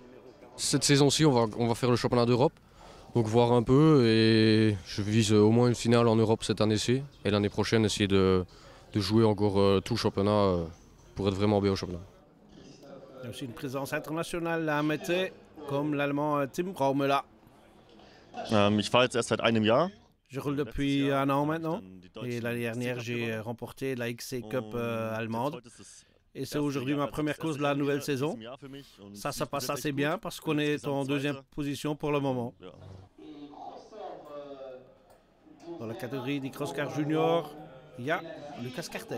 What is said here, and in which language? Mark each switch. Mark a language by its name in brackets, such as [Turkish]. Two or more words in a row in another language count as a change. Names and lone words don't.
[French] Cette saison-ci, on va faire le championnat d'Europe. Donc voir un peu et je vise au moins une finale en Europe cette année-ci. Et l'année prochaine, essayer de jouer encore tout le championnat pour être vraiment bien au championnat. Il y a aussi une présence internationale à Mettey, comme l'Allemand Tim Raumela. [German] Ich fahre jetzt erst seit einem Jahr. [French] Je roule depuis un an maintenant. Et l'année dernière, j'ai remporté la XC Cup allemande. Et c'est aujourd'hui ma première course de la nouvelle saison. Ça passe assez bien parce qu'on est en deuxième position pour le moment. Dans la catégorie du cross-car junior, il y a Lucas Cartel.